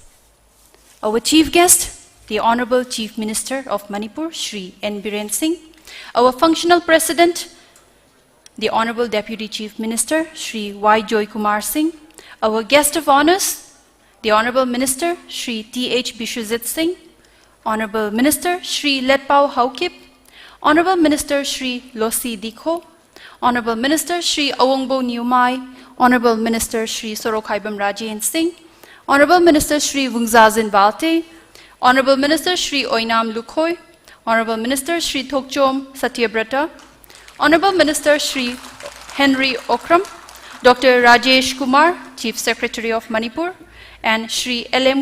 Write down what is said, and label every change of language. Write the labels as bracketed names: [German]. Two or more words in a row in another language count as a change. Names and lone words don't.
[English] Our chief guest, the Honorable Chief Minister of Manipur, Sri N. Biren Singh. Our functional president, the Honorable Deputy Chief Minister, Sri Y. Joy Kumar Singh. Our guest of honors, the Honorable Minister, Sri T.H. Bishwajit Singh, Honorable Minister, Sri Letpao Haukip, Honorable Minister, Sri Losi Dikho, Honorable Minister, Sri Awongbo Nyumai, Honorable Minister, Sri Sorokhaibam Rajen Singh, Honorable Minister, Sri Vungzazin Balte, Honorable Minister, Sri Oinam Lukhoi, Honorable Minister, Sri Thokchom Satyabrata, Honorable Minister, Sri Henry Okram, Dr. Rajesh Kumar, Chief Secretary of Manipur, and Sri L.M.